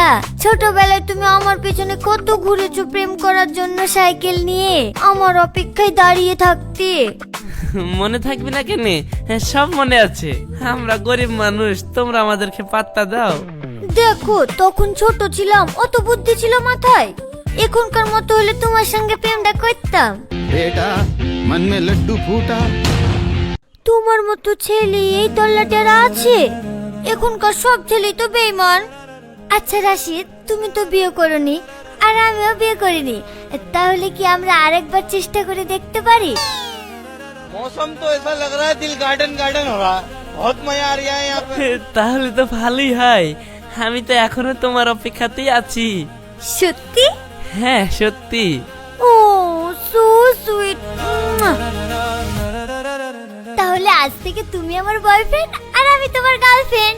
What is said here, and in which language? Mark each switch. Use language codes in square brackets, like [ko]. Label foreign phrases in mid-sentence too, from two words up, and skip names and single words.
[bn] ছোটবেলায় তুমি আমার পেছনে কত ঘুরেছো প্রেম করার জন্য সাইকেল নিয়ে, আমার অপেক্ষায় দাঁড়িয়ে থাকতে। মনে থাকবে না কেনে? সব মনে আছে। আমরা গরিব মানুষ, তোমরা আমাদেরকে পাত্তা দাও। দেখো, তখন ছোট ছিলাম, অত বুদ্ধি ছিল মাথায়। এখনকার মতো হলে তোমার সঙ্গে প্রেমটা করতাম। [hi] बेटा मन में लड्डू फूटा। [bn] তোমার মতো ছেলে এই তল্লাটেরা আছে? এখনকার সব ছেলেই তো বেঈমান। আচ্ছা রাশিদ, তুমি তো বিয়ে করনি আর আমিও বিয়ে করিনি, তাহলে কি আমরা আরেকবার চেষ্টা করে দেখতে পারি? [hi] मौसम तो ऐसा लग रहा है दिल गार्डन गार्डन हो रहा है। बहुत मजा आ रहा है यहाँ पे। [bn] তাহলে তো ভালোই হয়। আমি তো এখনো তোমার অপেক্ষাতেই আছি। সত্যি? হ্যাঁ সত্যি। [en] Oh so sweet. [bn] তাহলে আজ থেকে তুমি আমার বয়ফ্রেন্ড আর আমি তোমার গার্লফ্রেন্ড।